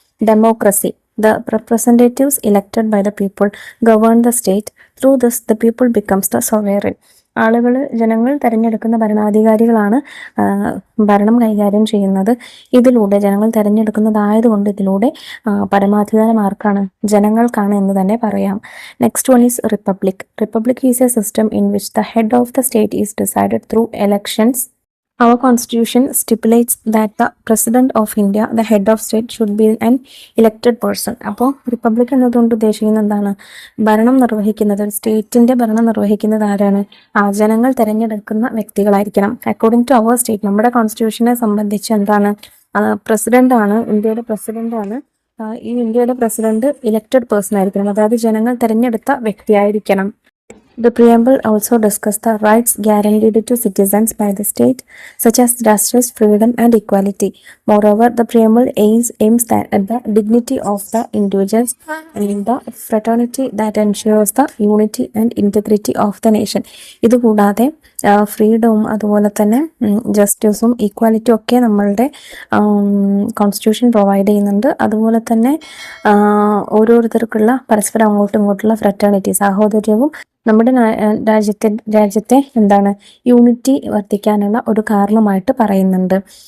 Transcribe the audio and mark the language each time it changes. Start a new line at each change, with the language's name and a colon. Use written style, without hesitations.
English: Democracy. The representatives elected by the people govern the state. Through this, the people becomes the sovereign.
Malayalam: ജനങ്ങൾ തിരഞ്ഞെടുക്കുന്ന ഭരണാധികാരികളാണ് ഭരണം കൈകാര്യം ചെയ്യുന്നത്. ഇതിലൂടെ ജനങ്ങൾ തിരഞ്ഞെടുക്കുന്നതായതുകൊണ്ട് ഇതിലൂടെ പരമാധികാരം ആർക്കാണ്? ജനങ്ങൾക്കാണ് എന്ന് തന്നെ പറയാം.
English: Next one is republic. Republic is a system in which the head of the state is decided through elections Our constitution stipulates that the president of India, the head of state, should be an elected person.
Malayalam: അപ്പോൾ republic എന്നതുകൊണ്ട് ഉദ്ദേശിക്കുന്നത് എന്താണ്? ഭരണം നിർവഹിക്കുന്നത്, സ്റ്റേറ്റിന്റെ ഭരണം നിർവഹിക്കുന്നത് ആരാണ്? ജനങ്ങൾ തിരഞ്ഞെടുക്കുന്ന വ്യക്തികളായിരിക്കണം.
English: according to our state,
Malayalam: നമ്മുടെ കോൺസ്റ്റിറ്റ്യൂഷനെ സംബന്ധിച്ച് എന്താണ്? പ്രസിഡന്റ് ആണ്, ഇന്ത്യയുടെ പ്രസിഡന്റ് ആണ്. ഈ ഇന്ത്യയുടെ പ്രസിഡന്റ് ഇലക്റ്റഡ് പേഴ്സൺ ആയിരിക്കണം, അതായത് ജനങ്ങൾ തിരഞ്ഞെടുത്ത വ്യക്തിയായിരിക്കണം.
English: The preamble also discussed the rights guaranteed to citizens by the state, such as justice, freedom, and equality. Moreover, the preamble aims at the dignity of the individuals and the fraternity that ensures the unity and integrity of the nation.
Malayalam: ഇതുകൂടാതെ ഫ്രീഡവും അതുപോലെ തന്നെ ജസ്റ്റിസും ഈക്വാലിറ്റിയും ഒക്കെ നമ്മളുടെ constitution provide ചെയ്യുന്നുണ്ട്. അതുപോലെ തന്നെ ഓരോരുത്തർക്കുള്ള പരസ്പരം അങ്ങോട്ടും ഇങ്ങോട്ടുള്ള ഫ്രറ്റേണിറ്റി, സാഹോദര്യവും നമ്മുടെ രാജ്യത്തെ എന്താണ് യൂണിറ്റി വർദ്ധിക്കാനുള്ള ഒരു കാരണമായിട്ട് പറയുന്നുണ്ട്.